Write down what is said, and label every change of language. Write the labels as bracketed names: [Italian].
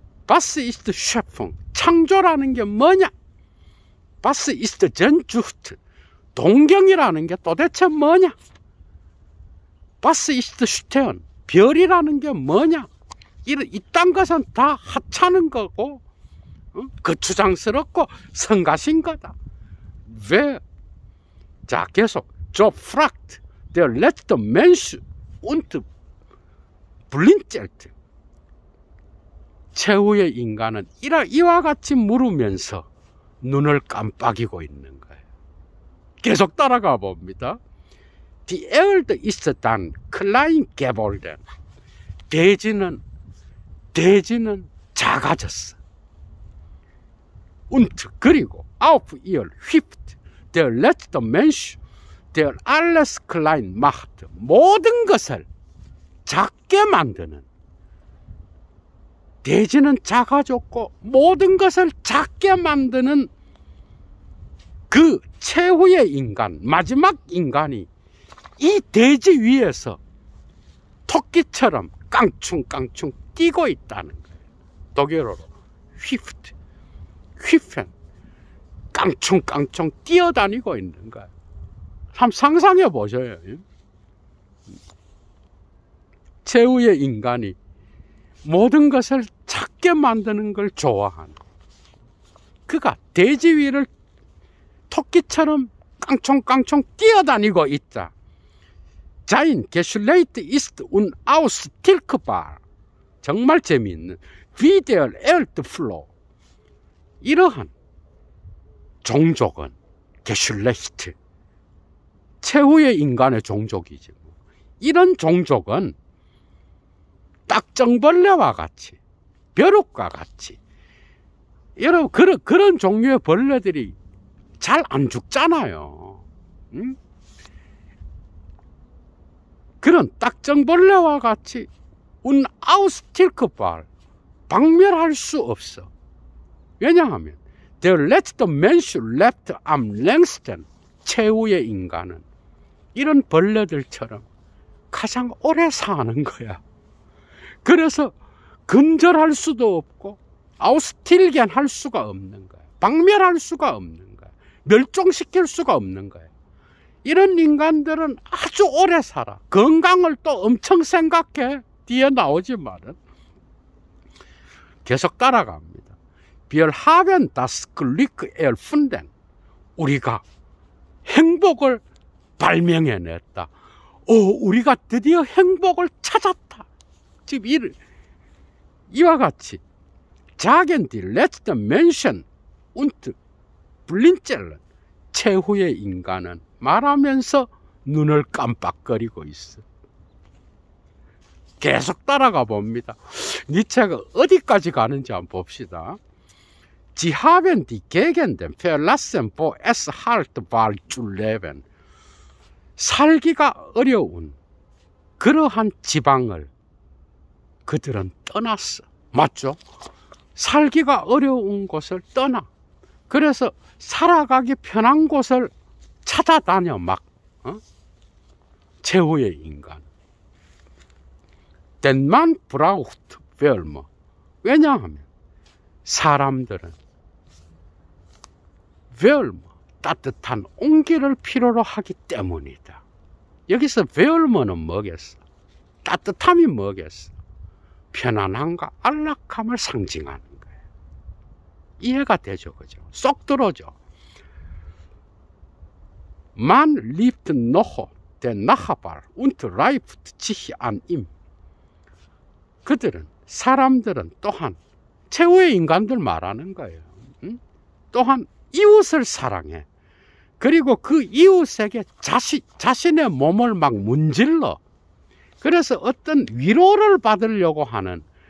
[German] Was ist Schöpfung, [Korean] 창조라는 게 뭐냐? [German] Was ist Sehnsucht, [Korean] 동경이라는 게 도대체 뭐냐? [German] Was ist Stern, [Korean] 별이라는 게 뭐냐? 이딴 것은 다 하찮은 거고 거추장스럽고 성가신 거다. 왜? 자, 계속 [German] So fragt der letzte Mensch und blinzelt. [Korean] 최후의 인간은 이와 같이 물으면서 눈을 깜빡이고 있는 거예요. 계속 따라가 봅니다. [German] Die Erde ist dann klein geworden. [Korean] 대지는 작아졌어. [German] Und [Korean] 그리고 [German] auf ihr hüpft der letzte Mensch, der alles klein macht. [Korean] 모든 것을 작게 만드는, 대지는 작아졌고 모든 것을 작게 만드는 그 최후의 인간, 마지막 인간이 이 대지 위에서 토끼처럼 깡충깡충 뛰고 있다는 거예요. 독일어로 휘펜, 깡충깡충 뛰어다니고 있는 거예요. 한번 상상해 보셔요. 최후의 인간이 모든 것을 작게 만드는 걸 좋아하는, 그가 대지 위를 토끼처럼 깡총깡총 뛰어다니고 있다. [German] Sein Geschlecht ist unaustilgbar. [Korean] 정말 재미있는 [German] wie der Erdfloh. [Korean] 이러한 종족은 Geschlecht, 최후의 인간의 종족이지. 이런 종족은 딱정벌레와 같이, 벼룩과 같이, 여러분 그런 종류의 벌레들이 잘 안 죽잖아요. 응? 그런 딱정벌레와 같이 unaustilgbar, 박멸할 수 없어. 왜냐하면 [German] der letzte Mensch lebt am längsten, [Korean] 최후의 인간은 이런 벌레들처럼 가장 오래 사는 거야. 그래서 근절할 수도 없고 아우스틸겐 할 수가 없는 거야. 박멸할 수가 없는 거야. 멸종시킬 수가 없는 거야. 이런 인간들은 아주 오래 살아. 건강을 또 엄청 생각해. 뒤에 나오지만은 계속 따라갑니다. [German] Wir haben das Glück erfunden. [Korean] 우리가 행복을 발명해냈다. 우리가 드디어 행복을 찾았다. 지금 이와 같이 [German] sagen die letzten Menschen und blinzeln, [Korean] 최후의 인간은 말하면서 눈을 깜빡거리고 있어. 계속 따라가 봅니다. 니체가 어디까지 가는지 한번 봅시다. [German] Sie haben die Gegenden verlassen, wo es hart war zu leben. [Korean] 살기가 어려운 그러한 지방을 그들은 떠났어. 맞죠? 살기가 어려운 곳을 떠나. 그래서 살아가기 편한 곳을 찾아다녀 막. 최후의 인간. [German] Denn man braucht Wärme. [Korean] 왜냐하면 사람들은 Wärme, 따뜻한 온기를 필요로 하기 때문이다. 여기서 Wärme는 뭐겠어? 따뜻함이 뭐겠어? 편안함과 안락함을 상징하는 거예요. 이해가 되죠, 그죠? 쏙 들어오죠. [German] Man liebt noch den Nachbar und reibt sich an ihm. [Korean] 그들은, 사람들은 또한 최후의 인간들 말하는 거예요. 또한 이웃을 사랑해. 그리고 그 이웃에게 자신의 몸을 막 문질러. 그래서 어떤 위로를 받으려고 하는